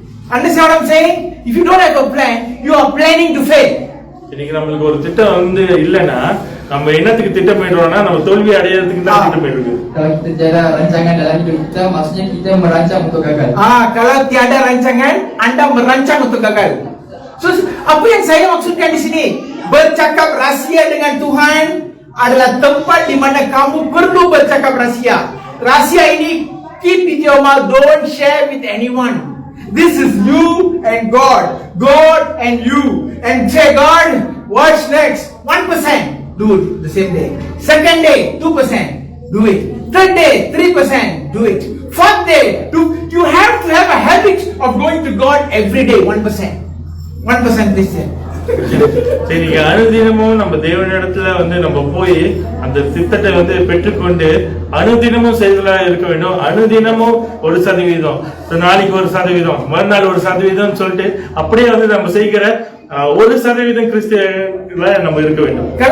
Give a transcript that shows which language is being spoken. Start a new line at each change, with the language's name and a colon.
English: Understand what I'm saying? If you don't have a plan, you are planning to fail.
Tamil: இன்னைக்கு நம்மளுக்கு ஒரு திட்டம் வந்து இல்லைன்னா நம்ம என்னத்துக்கு திட்டமிடுறோம்னா நம்ம தோல்வி அடையறதுக்கு தான் திட்டமிடுறது.
Malay: Kalau kita tiada rancangan dalam hidup kita, maksudnya kita merancang untuk gagal. Kalau tiada rancangan, anda merancang untuk gagal. So, apa yang saya maksudkan di sini? Bercakap rahsia dengan Tuhan adalah tempat di mana kamu perlu bercakap rahsia. Rahsia ini
English: keep in your mouth, don't share with anyone. This is you and God, God and you. And say, God, what's next? 1%, do it the same day. Second day, 2%, do it. Third day, 3%, do it. Fourth day, you have to have a habit of going to God every day, 1%. 1% Christian.
Tamil: சரி, நீங்க அனுதினமும் நம்ம தேவனிடத்துல வந்து நம்ம போய் அந்த திட்டத்தை வந்து பெற்றுக்கொண்டு அனுதினமும் செய்தலா இருக்க வேண்டும். அனுதினமும் 1%, நாளைக்கு 1%, மறுநாள் 1% சொல்லிட்டு அப்படியே வந்து நம்ம செய்கிற 1% கிறிஸ்டியன்ல நம்ம இருக்க வேண்டும்.